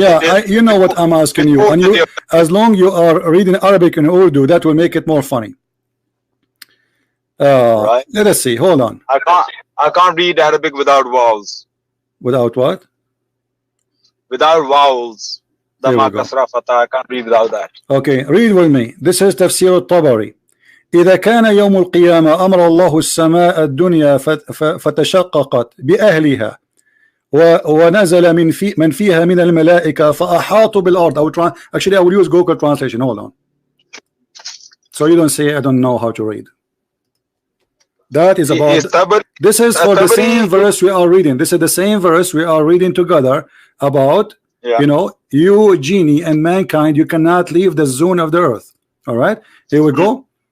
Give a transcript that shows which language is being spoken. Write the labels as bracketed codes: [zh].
[en] Yeah, you know what I'm asking you. And you, as long you are reading Arabic and Urdu, that will make it more funny. Right. Let us see. Hold on. I can't read Arabic without vowels. Without what? Without vowels. Dhamma, kasra, fatha. I can't read without that. Okay, read with me. This is Tafsir al-Tabari. [ar] إذا كان يوم القيامة أمر الله السماء الدنيا فتشققت بأهلها ونزل من فيها من الملائكة فأحاطوا بالأرض. [en] Actually, I will use Google translation. Hold on. So you don't say I don't know how to read. That is about. This is for the same verse we are reading. This is the same verse we are reading together about. You know, you, genie, and mankind. You cannot leave the zone of the earth. All right. Here we go.